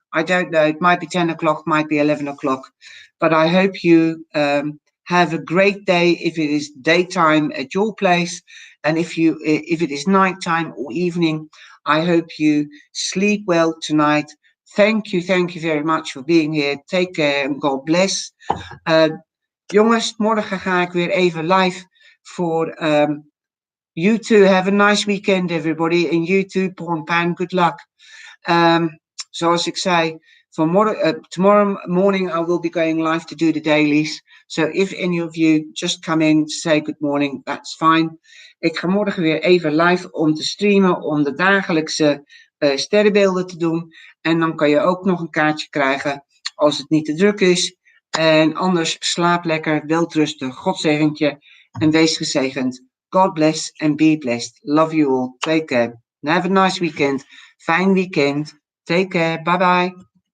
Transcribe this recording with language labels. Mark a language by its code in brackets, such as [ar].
[en] I don't know, it might be 10 o'clock, might be 11 o'clock, but I hope you have a great day if it is daytime at your place. And if it is nighttime or evening, I hope you sleep well tonight. Thank you very much for being here. Take care and God bless. [nl] Jongens, morgen ga ik weer even live voor you too. [en] Have a nice weekend, everybody. And you too, Porn Pan, good luck. [nl] Zoals ik zei, [en] tomorrow morning I will be going live to do the dailies. So if any of you just come in, say good morning, that's fine. [nl] Ik ga morgen weer even live om te streamen, om de dagelijkse sterrenbeelden te doen. En dan kan je ook nog een kaartje krijgen als het niet te druk is. En anders slaap lekker, welterusten, God zegent je en wees gezegend. [en] God bless and be blessed. Love you all. Take care. And have a nice weekend. [nl] Fijn weekend. [en] Take care. Bye bye.